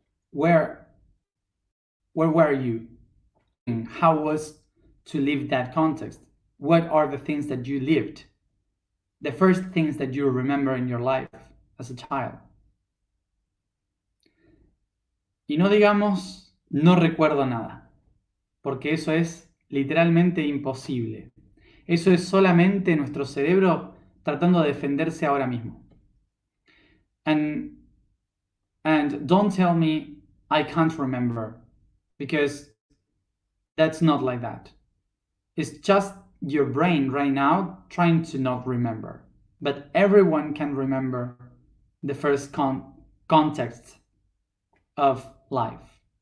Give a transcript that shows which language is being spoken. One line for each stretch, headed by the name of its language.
English: Where were you? How was to live that context? What are the things that you lived? The first things that you remember in your life as a child.
Spanish: Y no digamos, no recuerdo nada, porque eso es literalmente imposible. Eso es solamente nuestro cerebro tratando de defenderse ahora mismo.
English: And don't tell me I can't remember, because that's not like that. It's just your brain right now trying to not remember. But everyone can remember the first context of life.